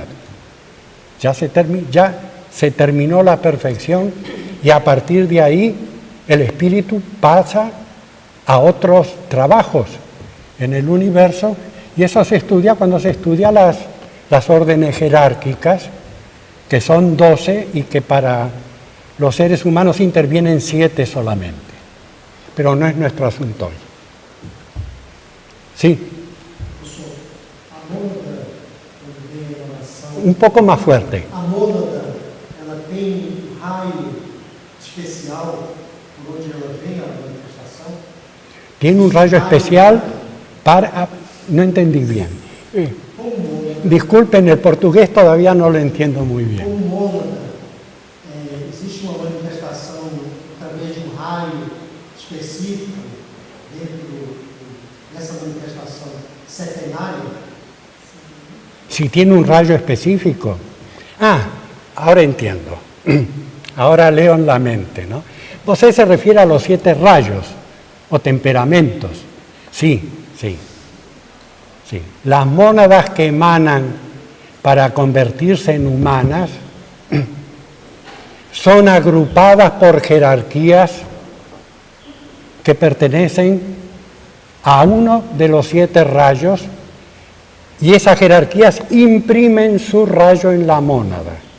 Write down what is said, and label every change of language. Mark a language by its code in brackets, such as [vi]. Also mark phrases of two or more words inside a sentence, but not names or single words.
[es] Ya se terminó la perfección y a partir de ahí el espíritu pasa a otros trabajos en el universo, y eso se estudia cuando se estudia las órdenes jerárquicas, que son 12 y que para los seres humanos intervienen 7 solamente. Pero no es nuestro asunto hoy. Sí. [pt] A mônada, quando vem a emanação, [es] Un poco más fuerte. [pt] a mônada, ela tem um raio especial por onde ela vem a manifestação? [es] Tiene un rayo especial para... No entendí bien. [pt] Como mônada, [es] Disculpen, el portugués todavía no lo entiendo muy bien. [pt] como mônada, existe uma manifestação através de um raio específico dentro dessa manifestação setenária? [es] Si tiene un rayo específico. Ah, ahora entiendo. Ahora leo en la mente, ¿no? Usted se refiere a los 7 rayos o temperamentos. Sí. Las mónadas que emanan para convertirse en humanas son agrupadas por jerarquías que pertenecen a uno de los 7 rayos, y esas jerarquías imprimen su rayo en la mónada.